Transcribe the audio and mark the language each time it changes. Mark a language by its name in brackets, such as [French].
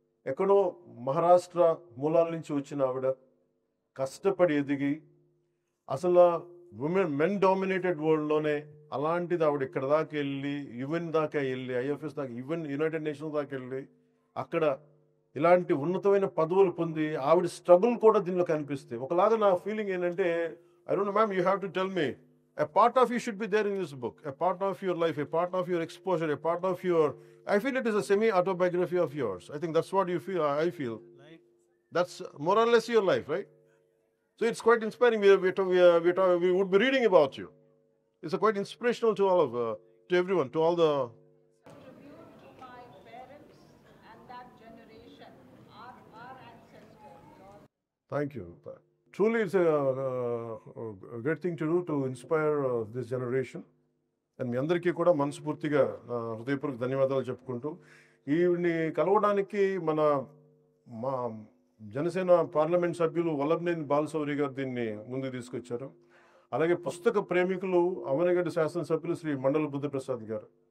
[Telugu] ఎక్కడో మహారాష్ట్ర మూలాల నుంచి వచ్చిన ఆవిడ కష్టపడి ఎదిగి అసలు మెన్ డామినేటెడ్ వరల్డ్లోనే అలాంటిది ఆవిడ ఇక్కడ దాకా వెళ్ళి యుఎన్ దాకా వెళ్ళి ఐఎఫ్ఎస్ దాకా ఈవెన్ యునైటెడ్ నేషన్స్ దాకా వెళ్ళి అక్కడ ఇలాంటి ఉన్నతమైన పదవులు పొంది ఆవిడ స్ట్రగుల్ కూడా దీనిలో కనిపిస్తాయి. ఒకలాగా నా ఫీలింగ్ ఏంటంటే [English] I don't know ma'am, you have to tell me a part of you should be there in this book, a part of your life, a part of your exposure, a part of your, I feel it is a semi autobiography of yours. I think that's what you feel. I feel like that's more or less your life, right? So it's quite inspiring. We would be reading about you. It's quite inspirational to all of to everyone, to all the tribute to my parents and that generation, our ancestors, Lord. Thank you. Truly, it's a great thing to do to inspire this generation. [Telugu] And మీ అందరికీ కూడా మనస్ఫూర్తిగా హృదయపూర్వక ధన్యవాదాలు చెప్పుకుంటూ ఈవిని కలవడానికి మా Janasena parliament సభ్యులు వల్లభనేని బాలశౌరి గారు దీన్ని ముందుకు తీసుకొచ్చారు. అలాగే పుస్తక ప్రేమికులు అవనగడ్డ శాసనసభ్యులు శ్రీ మండల బుద్ధప్రసాద్ గారు.